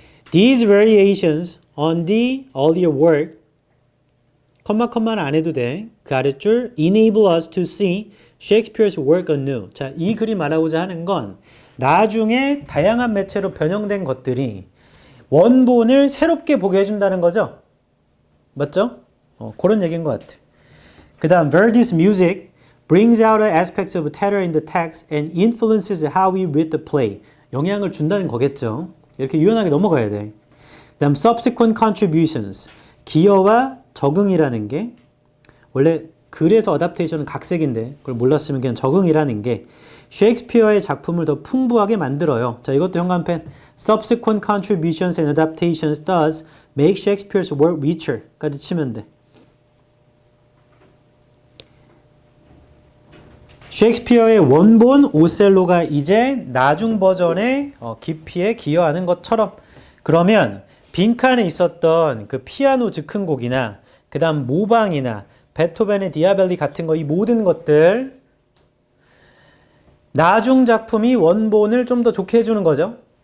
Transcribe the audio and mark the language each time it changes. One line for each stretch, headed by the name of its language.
English: These variations on the earlier work,
Korean: 컴마는 안 해도 돼. 그 아랫줄
English: enable us to see Shakespeare's work anew.
Korean: 자, 이 글이 말하고자 하는 건 나중에 다양한 매체로 변형된 것들이 원본을 새롭게 보게 해준다는 거죠. 맞죠? 그런 얘기인 것 같아.
English: 그 다음 Verdi's music brings out aspects of terror in the text and influences how we read the play.
Korean: 영향을 준다는 거겠죠. 이렇게 유연하게 넘어가야 돼. 그 다음
English: subsequent contributions.
Korean: 기여와 적응이라는 게 원래 글에서 어답테이션은 각색인데 그걸 몰랐으면 그냥 적응이라는 게 셰익스피어의 작품을 더 풍부하게 만들어요. 자, 이것도 형광펜
English: subsequent contributions and adaptations does make Shakespeare's work richer
Korean: 까지 치면 돼. 셰익스피어의 원본 오셀로가 이제 나중 버전의 깊이에 기여하는 것처럼 그러면 빈칸에 있었던 그 피아노 즉흥곡이나 그 다음 모방이나 베토벤의 디아벨리 같은 거 이 모든 것들 나중 작품이 원본을 좀 더 좋게 해주는 거죠.